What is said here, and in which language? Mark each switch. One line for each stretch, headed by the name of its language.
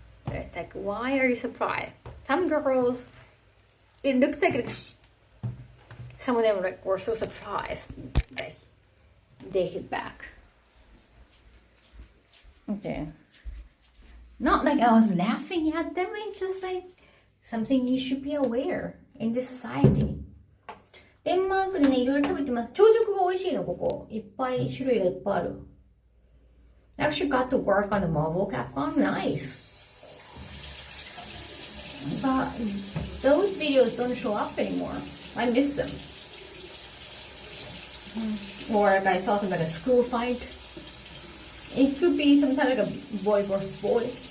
English: It's like, why are you surprised? Some girls, it looks like some of them were so surprised that they hit back. Okay. Not like I was laughing at them, it's just like something you should be aware in this society.
Japanese: デンマークでね、いろいろ食べてます。朝食が美味しいの、ここ。いっぱい種類がいっぱいある。
English: I actually got to work on the Marvel Capcom. Nice. But those videos don't show up anymore. I miss them. Or like I saw some like a school fight. It could be some kind of like a boy versus boy.